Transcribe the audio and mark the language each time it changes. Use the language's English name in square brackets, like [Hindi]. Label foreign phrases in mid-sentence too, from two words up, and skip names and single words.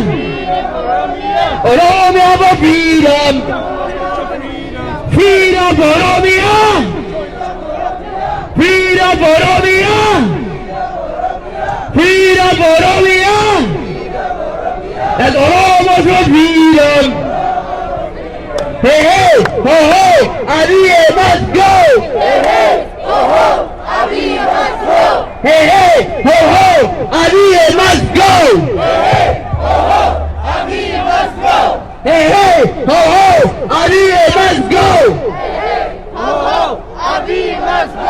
[English] Oromia for freedom. Freedom for Oromia. Freedom for Oromia. Freedom for Oromia. That's Oromo for freedom. Hey, hey, ho, ho, Abiy must go. Hey, hey, ho, ho, Abiy must go. Hey, hey, ho, ho, Abiy must go. Abiy must go. Hey, hey, ho, ho, Abiy must go. Ho, ho, Abiy must go.